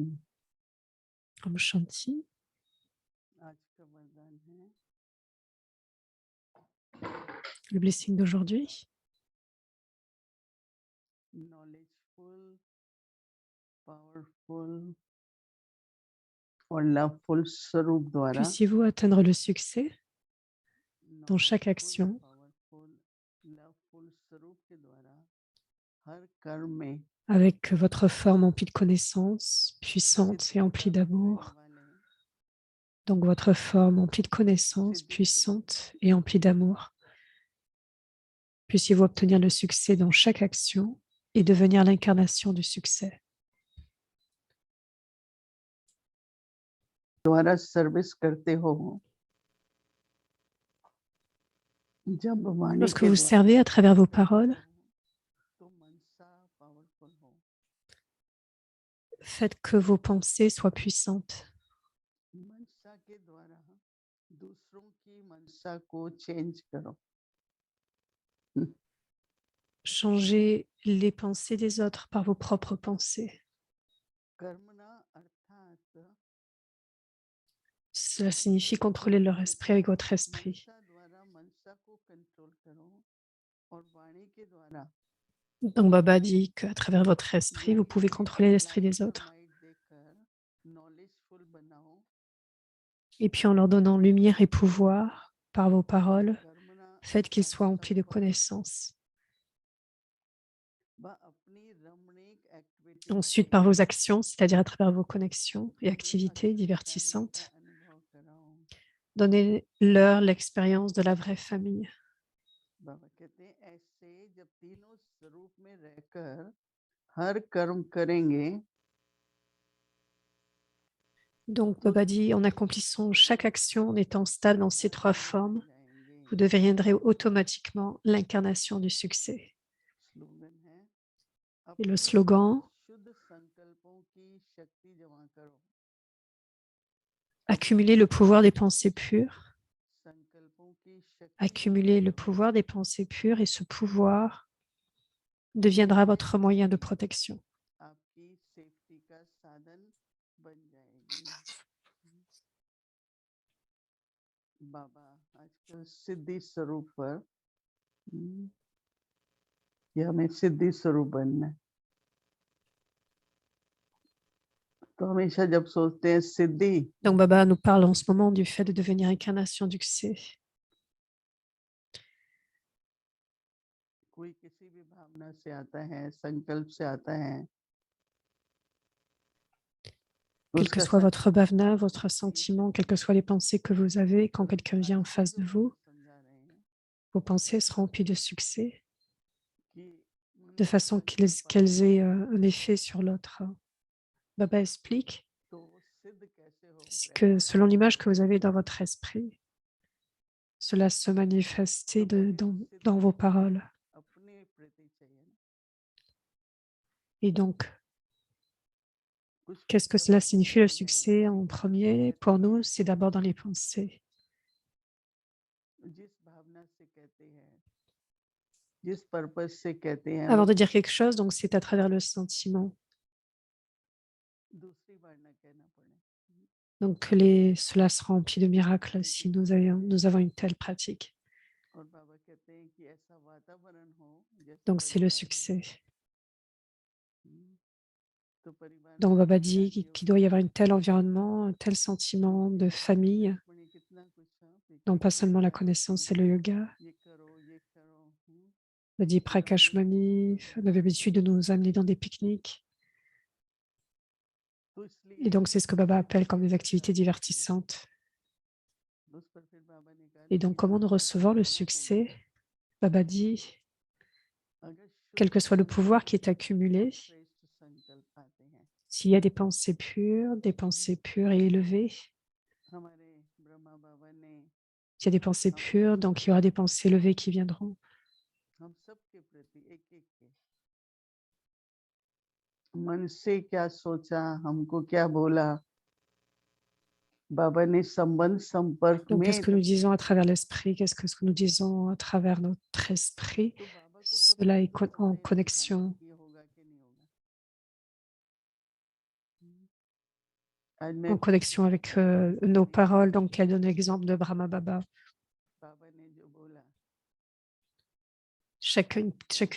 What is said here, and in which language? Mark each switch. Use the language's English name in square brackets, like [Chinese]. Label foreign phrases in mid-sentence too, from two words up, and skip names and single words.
[Hindi] ओम शांति. आज का वरदान है [French] Le blessing d'aujourd'hui. [English] knowledgeful, powerful [Hindi] और लवफुल स्वरूप द्वारा [French] Puissiez-vous atteindre le succès dans chaque [Hindi] नॉलेजफुल, [French] action [English] powerful, loveful [Hindi] स्वरूप के द्वारा हर कर्म में [French] avec votre forme emplie de connaissances, puissante et emplie [Hindi] सिद्धता करने [French] d'amour. [Hindi] वाले [French] Donc, votre forme emplie de connaissances, [Hindi] सिद्धि स्वरूप [French] puissante et emplie d'amour. Puissiez-vous obtenir le succès dans chaque action et devenir l'incarnation du succès. [Hindi] द्वारा सर्विस करते हो, जब वाणी [French] Lorsque [Hindi] के [French] vous [Hindi] द्वारा [French] servez à travers vos [Hindi] सर्विस [French] paroles, [Hindi] करते हो तो मनसा पावरफुल हो, [French] faites que vos pensées soient puissantes. [Hindi] मनसा के द्वारा दूसरों की मनसा को चेंज करो। [French] Changez les pensées des autres par vos propres pensées. [Hindi] कर्मणा अर्थात [French] Cela signifie contrôler leur esprit avec votre esprit. [Hindi] मनसा द्वारा मनसा को कंट्रोल करो और वाणी के द्वारा [French] Donc Baba dit qu'à travers votre esprit, vous [Hindi] लाइट [French] pouvez [Hindi] में [French] contrôler l'esprit [Hindi] लाइट [French] des [Hindi] और [French] autres. [Hindi] लाइट देकर नॉलेजफुल बनाओ, [French] Et puis en leur donnant lumière et pouvoir par vos paroles, [Hindi] कर्मणा [French] faites qu'ils [Hindi] अर्थात [French] soient emplis de [Hindi] संकल्प [French] connaissances. [Hindi] अपनी रमणीक एक्टिविटी [French] Ensuite, [Hindi] से [French] par vos actions, c'est-à-dire à travers vos connexions et [Hindi] उन्हें [French] activités [Hindi] असली फैमिली का [French] divertissantes, [Hindi] अनुभव कराओ। [French] donnez-leur l'expérience de la vraie famille. [Hindi] बाबा कहते हैं ऐसे जब तीनों स्वरूप में रहकर हर कर्म करेंगे [French] Donc [Hindi] तो [French] Baba dit, en accomplissant chaque action, en étant stable dans ces trois [Hindi] इंकारनेशन [French] formes, [Hindi] बन जाएंगे। [French] vous deviendrez automatiquement l'incarnation du succès. [Hindi] स्लोगन है [French] Et le [Hindi] अपने [French] slogan, [Hindi] शुद्ध संकल्पों की शक्ति जमा करो, [French] accumuler le pouvoir des pensées pures, [Hindi] संकल्पों की शक्ति जमा [French] accumuler le [Hindi] करो, [French] pouvoir des pensées pures et ce pouvoir deviendra votre moyen de protection. [Hindi] आपकी सेफ्टी का साधन बन जाएगी। बाबा आजकल सिद्धि स्वरूप पर कि हमें सिद्धि स्वरूप बनना है, तो हमेशा जब सोचते हैं सिद्धि, [French] Donc Baba nous parle en ce moment du fait de devenir incarnation du succès. [Hindi] कोई किसी भी भावना से आता है, संकल्प से आता है, [French] Quel que [Hindi] उसका [French] soit votre [Hindi] संकल्प [French] bhavana, [Hindi] पूरा [French] votre [Hindi] होना चाहिए [French] sentiment, quelles [Hindi] सिद्धि। [French] que soient les pensées que vous avez, quand quelqu'un vient en [Hindi] आजकल [French] face [Hindi] जो [French] de [Hindi] बाबा [French] vous, [Hindi] समझा रहे हैं [French] vos pensées seront remplies de succès, [Hindi] कि [French] de [Hindi] मनुष्य [French] façon [Hindi] संकल्प [French] qu'elles [Hindi] आता [French] aient [Hindi] है [French] un effet sur l'autre. Baba explique [Hindi] तो वो सिद्ध कैसे हो, [French] que [Hindi] प्रैक्टिकल [French] selon [Hindi] कैसे [French] l'image que vous [Hindi] हो, [French] avez dans votre esprit, cela se manifestait [Hindi] तो पहले वो [French] dans vos [Hindi] सिद्धि [French] paroles. [Hindi] अपने प्रति चाहिए ना, [French] Et donc, [Hindi] कुछ [French] qu'est-ce que [Hindi] जब [French] cela [Hindi] आपको [French] signifie le [Hindi] मिल जाए [French] succès? En [Hindi] तो [French] premier, pour nous, c'est d'abord dans les pensées. [Hindi] जिस भावना से कहते हैं, जिस पर्पस से कहते हैं, [French] Avant [Hindi] वो [French] de dire quelque chose, donc c'est à travers le sentiment. [Hindi] दूसरी बार ना कहना पड़े। [French] Donc cela sera rempli de miracles si nous avons une telle pratique. [Hindi] और बाबा कहते हैं कि ऐसा वातावरण हो जैसे [French] Donc c'est le [Hindi] परिवार है। [French] succès. [Hindi] तो परिवार में [French] Donc Baba [Hindi] खुशी आ [French] dit [Hindi] रही [French] qu'il doit y [Hindi] होगी, [French] avoir un tel environnement, un tel sentiment de famille, [Hindi] रुक्मणी कितना कुछ [French] non pas seulement la [Hindi] सिखाया, [French] connaissance et le yoga. [Hindi] ये करो ये करो, [French] Baba dit [Hindi] रमणीक [French] Prakash Mani, on avait l'habitude de nous amener dans des pique-niques. [Hindi] तो [French] Et [Hindi] इसलिए [French] donc, c'est ce que Baba appelle comme des activités [Hindi] जाती है। [French] divertissantes. [Hindi] उस पर फिर बाबा ने कहा [French] Et donc, [Hindi] देखिए [French] comment nous [Hindi] सबका [French] recevons le [Hindi] खजाना खोलो, [French] succès? Baba dit, [Hindi] अगर [French] quel que [Hindi] शुद्ध [French] soit le pouvoir qui [Hindi] संकल्प [French] est accumulé, [Hindi] श्रेष्ठ संकल्प आते हैं। [French] s'il y a des pensées pures et élevées, [Hindi] हमारे ब्रह्मा बाबा ने [French] s'il y a des pensées [Hindi] हम [French] pures, [Hindi] सबके [French] donc il y aura des pensées élevées qui viendront. [Hindi] हम सबके प्रति एक एक के मन से क्या सोचा, हमको क्या बोला, बाबा ने संबंध संपर्क [French] Donc, qu'est-ce [Hindi] में [French] que nous disons à travers l'esprit? Qu'est-ce que nous disons à travers notre esprit? [Hindi] तो बाबा को कभी [French] Cela est [Hindi] ये [French] en [Hindi] सवाल नहीं था [French] connexion, [Hindi] कि ये होगा कि नहीं होगा। आज मैं [French] en [Hindi] भी किसी [French] connexion [Hindi] को [French] avec [Hindi] सवाल नहीं [French] nos [Hindi] करने [French] paroles. [Hindi] की [French] Donc, elle donne l'exemple de Brahma Baba. [Hindi] बाबा ने जो बोला [French] Chacune